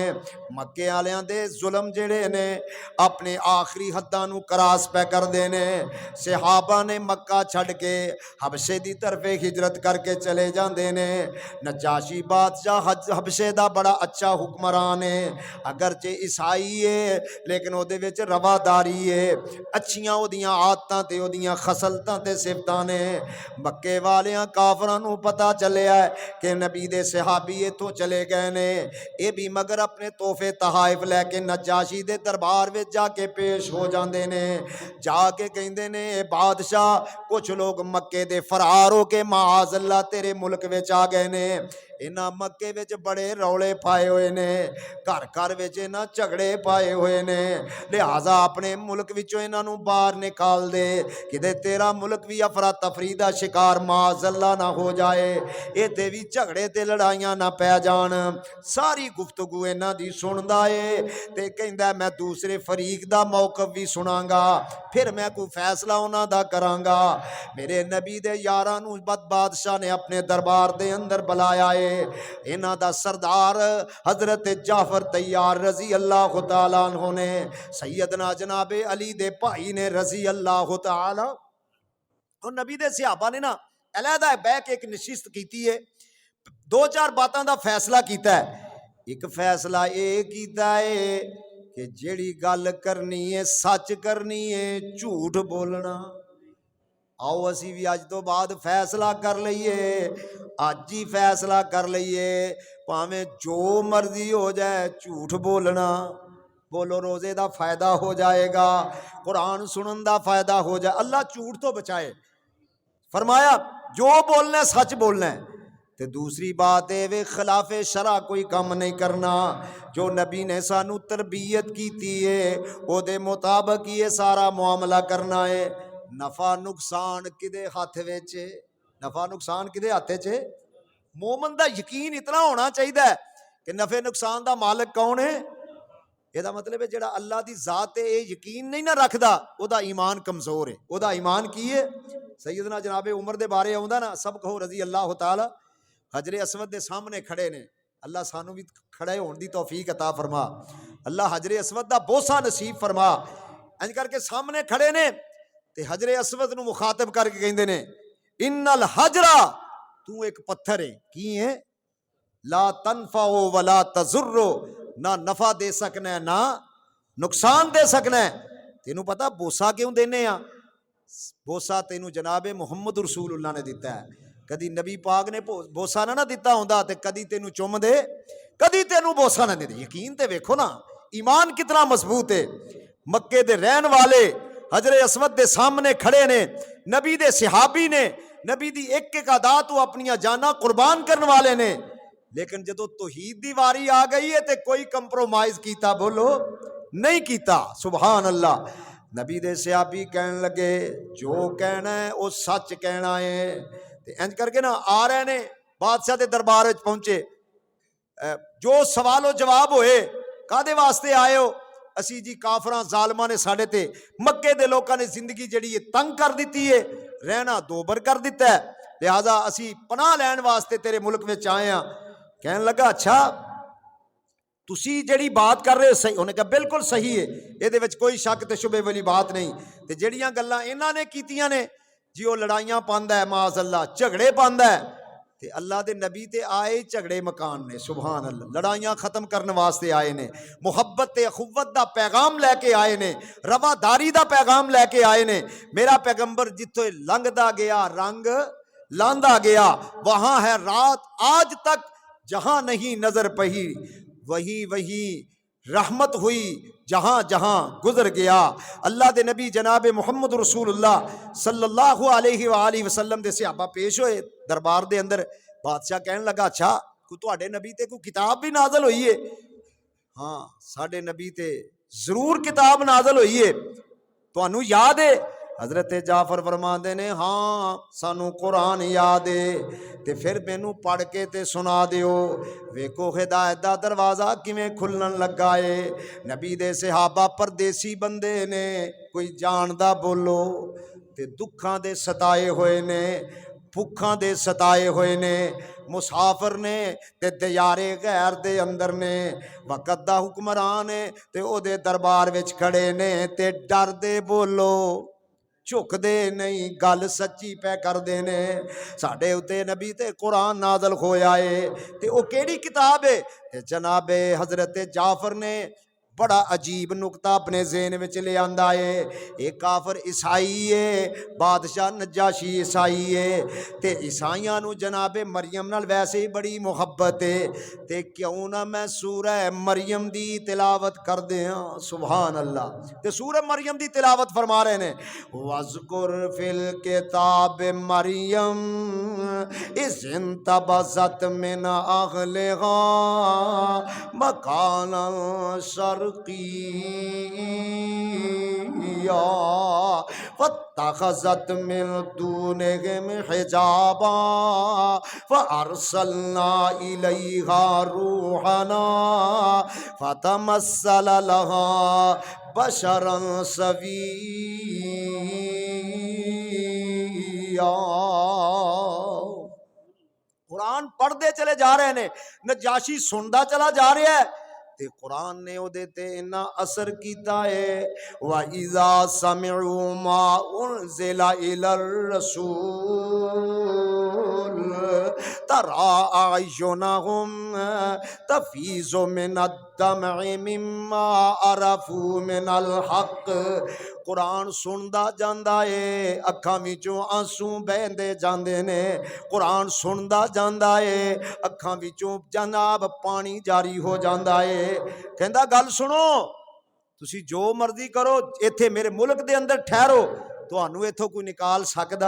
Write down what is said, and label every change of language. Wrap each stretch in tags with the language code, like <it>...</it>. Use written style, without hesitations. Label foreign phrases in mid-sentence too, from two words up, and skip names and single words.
<pa>مکے والیاں دے ظلم جڑے نے اپنے آخری حداں نو کراس پہ کر دے نے۔ صحابہ نے مکہ چھڈ کے حبشے دی طرف ہجرت کر کے چلے جاندے نے۔ نجاشی بادشاہ حبشے دا بڑا اچھا حکمران ہے، اگرچہ عیسائی ہے لیکن او دے وچ رواداری ہے، اچھیاں او دیاں عادتاں تے او دیاں خصلتاں تے صفتاں نے۔ مکے والیاں کافراں نو پتہ چلیا ہے کہ نبی دے صحابی ایتھوں چلے گئے نے، اے بھی مگر اپنے تحفے تحائف لے کے نجاشی دے دربار وچ جا کے پیش ہو جاندے نے۔ جا کے کہندے نے اے بادشاہ کچھ لوگ مکے دے فرار ہو کے</pa> <ar>معاذ اللہ</ar> <pa>تیرے ملک وچ آ گئے نے، انہاں مکے وچ بڑے رولے پائے ہوئے نے، گھر گھر وچ انہاں جھگڑے پائے ہوئے نے، لہٰذا اپنے ملک وچوں انہاں نو باہر نکال دے کدے تیرا ملک بھی افراتفری دا شکار</pa> <ar>معاذ اللہ</ar> <pa>نہ ہو جائے، ایتھے بھی جھگڑے تے لڑائیاں نہ پے جان۔ ساری گفتگو انہاں دی سندا اے تے کہندا میں دوسرے فریق دا موقف بھی سناں گا، پھر میں کوئی فیصلہ انہاں دا کراں گا۔ میرے نبی دے یاراں نو بادشاہ نے اپنے دربار دے اندر بلایا ہے، انہاں دا سردار حضرت جعفر طیار</pa> <ar>رضی اللہ تعالیٰ عنہ</ar> <pa>نے، سیدنا جناب علی دے بھائی نے</pa> <ar>رضی اللہ تعالیٰ،</ar> <pa>اور نبی دے صحابہ نے نا علیحدہ بیٹھ کے ایک نشست کیتی ہے، دو چار باتاں دا فیصلہ کیتا ہے۔ ایک فیصلہ یہ کیتا ہے کہ جیڑی گل کرنی ہے سچ کرنی ہے، جھوٹ بولنا۔ آؤ اسی بھی اج تو بعد فیصلہ کر لئیے، اج ہی فیصلہ کر لئیے، پاویں جو مرضی ہو جائے جھوٹ بولنا۔ بولو روزے دا فائدہ ہو جائے گا، قرآن سنن دا فائدہ ہو جائے، اللہ جھوٹ تو بچائے۔ فرمایا جو بولنا ہے سچ بولنا ہے، تے دوسری بات ہے وہ خلاف شرع کوئی کام نہیں کرنا، جو نبی نے سانو تربیت کیتی ہے او دے مطابق یہ سارا معاملہ کرنا ہے۔ نفع نقصان کدے ہاتھ وچ، نفع نقصان کدے ہاتھ وچ؟ مومن دا یقین اتنا ہونا چاہیے کہ نفع نقصان دا مالک کون ہے۔ یہ دا مطلب ہے جڑا اللہ دی ذات تے یقین نہیں نہ رکھدا او دا ایمان کمزور ہے۔ او دا ایمان کی ہے؟ سیدنا جناب عمر دے بارے آوندا نا، سب کہو</pa> <ar>رضی اللہ تعالی،</ar> <pa>حجر اسود دے سامنے کھڑے نے، اللہ سانو بھی کھڑے ہون دی توفیق عطا فرما، اللہ حجر اسود دا بوسہ نصیب فرما۔ انج کر کے سامنے کھڑے نے تے حجر اسود نو مخاطب کر کے کہندے نے</pa> <ar>ان الحجر،</ar> <pa>تو ایک پتھر ہے، کی ہے؟</pa> <ar>لا تنفع ولا تضر،</ar> <pa>نہ نفع دے سکنا ہے نہ نقصان دے سکنا ہے۔ تینوں پتہ بوسا کیوں دینے ہاں؟ بوسا تینوں جناب محمد رسول اللہ نے دیتا ہے، کدی نبی پاک نے بوسا نہ دیتا ہوندا تے کدی تینوں چوم دے، کدی تینوں بوسا نہ دے۔ یقین تے ویکھو نا ایمان کتنا مضبوط ہے۔ مکے دے رہن والے حجر اسود دے سامنے کھڑے نے، نبی دے صحابی نے، نبی دی ایک ایک ادا تو اپنی جاناں قربان کرنے والے نے، لیکن جدو توحید دی واری آ گئی ہے تے کوئی کمپرومائز کیتا بولو نہیں کیتا۔</pa> <ar>سبحان اللہ۔</ar> <pa>نبی دے صحابی کہنے لگے جو کہنا ہے وہ سچ کہنا ہے، تے انج کر کے نا آ رہے نے، بادشاہ دے دربار وچ پہنچے، جو سوال و جواب ہوئے کادے واسطے آئے ہو؟ اسی جی کافراں ظالماں نے ساڈے تے مکے دے لوکاں نے زندگی جڑی ہے تنگ کر دیتی ہے، رہنا دوبر کر دیتا ہے، لہذا اسی پناہ لین واسطے تیرے ملک وچ آئے ہاں۔ کہنے لگا اچھا تسی جڑی بات کر رہے ہو صحیح؟ انہیں کہا بالکل صحیح ہے، یہ دے وچ کوئی شک تے شبے والی بات نہیں، تے جڑیاں گلاں انہاں نے کیتیاں نے جی وہ لڑائیاں پاندا ہے</pa> <ar>معاذ اللہ،</ar> <pa>جھگڑے پاندا ہے، تے اللہ دے نبی تے آئے جھگڑے مکان نے،</pa> <ar>سبحان اللہ،</ar> <pa>لڑائیاں ختم کرنے واسطے آئے نے، محبت تے اخوت دا پیغام لے کے آئے نے، رواداری دا پیغام لے کے آئے نے۔ میرا پیغمبر جتھے لنگدا گیا رنگ لاندا گیا،</pa> <ur>وہاں ہے رات آج تک جہاں نہیں نظر پہی، وہی وہی رحمت ہوئی جہاں جہاں گزر گیا۔</ur> <pa>اللہ دے نبی جناب محمد رسول اللہ</pa> <ar>صلی اللہ علیہ وآلہ وسلم</ar> <pa>دے صحابہ پیش ہوئے دربار دے اندر۔ بادشاہ کہنے لگا اچھا کوئی تواڈے نبی تے کوئی کتاب بھی نازل ہوئی ہے؟ ہاں ساڈے نبی تے ضرور کتاب نازل ہوئی ہے۔ تانوں یاد ہے؟ حضرت جعفر فرماندے نے ہاں سانو قرآن یاد ہے، تے پھر مینوں پڑھ کے تے سنا دیو۔ ویکھو ہدایت دا دروازہ کیویں کھلن لگا ہے۔ نبی دے صحابہ پردیسی بندے نے، کوئی جاندا بولو، تے دکھاں دے ستائے ہوئے نے، بھکھاں دے ستائے ہوئے نے، مسافر نے تے دیارے غیر دے اندر نے، وقت دا حکمران ہے تے او دے دربار وچ کھڑے نے، تے ڈر دے بولو، چک دے نہیں، گل سچی پہ کر دینے۔ ساڈے اتے نبی تے قرآن نازل ہویا ہے، تے او کیڑی کتاب ہے؟ تے جناب حضرت جعفر نے بڑا عجیب نقطہ اپنے ذہن وچ لے آندا ہے۔ ایک کافر عیسائی ہے، بادشاہ نجاشی عیسائی ہے، تے عیسائیاں نو جناب مریم نال ویسے ہی بڑی محبت ہے، تے کیوں نہ میں سورہ مریم دی تلاوت کر دیاں۔</pa> <ar>سبحان اللہ۔</ar> <pa>تے سورہ مریم دی تلاوت فرما رہے نے،</pa> <ar>وَاذْكُرْ فِي الْكِتَابِ مریم اِذِ انتبذت من أهلها مكانا شرقيا فاتخذت من دونهم حجابا فأرسلنا إليها روحنا فتمثل لها بشرا سويا۔</ar> <ur>قرآن پڑھتے چلے جا رہے ہیں،</ur> <pa>نجاشی سندا چلا جا رہا ہے، تے قرآن نے او دے تے اتنا اثر کیتا ہے۔</pa> <ar>وَإِذَا سَمِعُوا مَا أُنزِلَ إِلَى الرَّسُولِ تَرَىٰ أَعْيُنَهُمْ تَفِيضُ مِنَ الدَّمْعِ مِمَّا عَرَفُوا مِنَ الْحَقِّ۔</ar> <pa>قرآن سندا جاندا ہے، اکھاں وچوں آنسو بہندے جاندے نے، قرآن سندا جاندا ہے، اکھاں وچوں جناب پانی جاری ہو جاندا ہے۔ کہندا گل سنو، تسی جو مرضی کرو، ایتھے میرے ملک دے اندر ٹھہرو، تانوں ایتھوں کوئی نکال سکدا؟</pa>